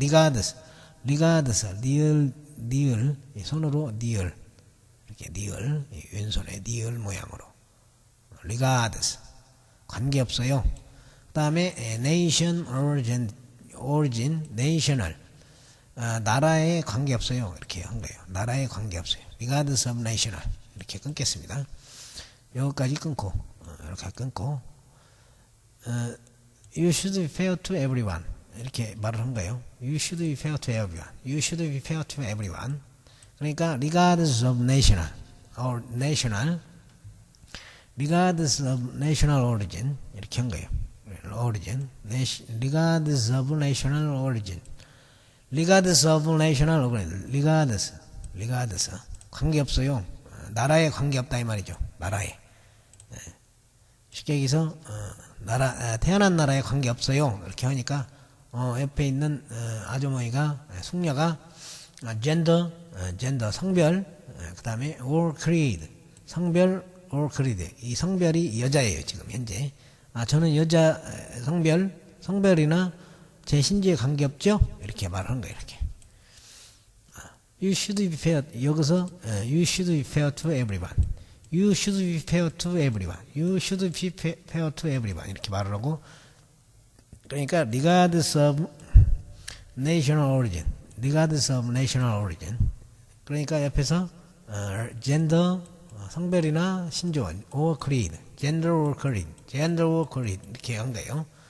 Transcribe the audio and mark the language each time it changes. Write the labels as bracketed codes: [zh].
[ko] regardless 니을 손으로 니을 이렇게 니을 왼손에 니을 모양으로 regardless 관계없어요. 그 다음에 nation origin national 나라에 관계없어요. 이렇게 한 거예요. 나라에 관계없어요. [en] regardless of national [ko] 이렇게 끊겠습니다. 여기까지 끊고 이렇게 끊고 [en] you should be fair to everyone [ko] 이렇게 말을 한 거예요. [en] You should be fair to everyone. You should be fair to everyone. [ko] 그러니까 [en] regardless of national regardless of national origin [ko] 이렇게 한 거예요. [en] origin regardless of national origin regardless of national origin regardless [ko] 관계없어요. 나라에 관계없다 이 말이죠. 나라에 쉽게 얘기해서 태어난 나라에 관계없어요. 이렇게 하니까 옆에 있는 아주머니가 숙녀가 gender 성별 그 다음에 or creed 성별 or creed 이 성별이 여자예요. 지금 현재 저는 여자 성별이나 제 신지에 관계없죠. 이렇게 말하는 거예요. 이렇게 [en] You should be fair. [ko] 여기서 [en] you should be fair to everyone. You should be fair to everyone. You should be fair to everyone. [ko] 이렇게 말을 하고 그러니까 [en] regardless of national origin. regardless of national origin. [ko] 그러니까 옆에서 [en] gender [ko] 성별이나 신조 [en] or creed. gender or creed. gender or creed. [ko] 이렇게 한 거예요.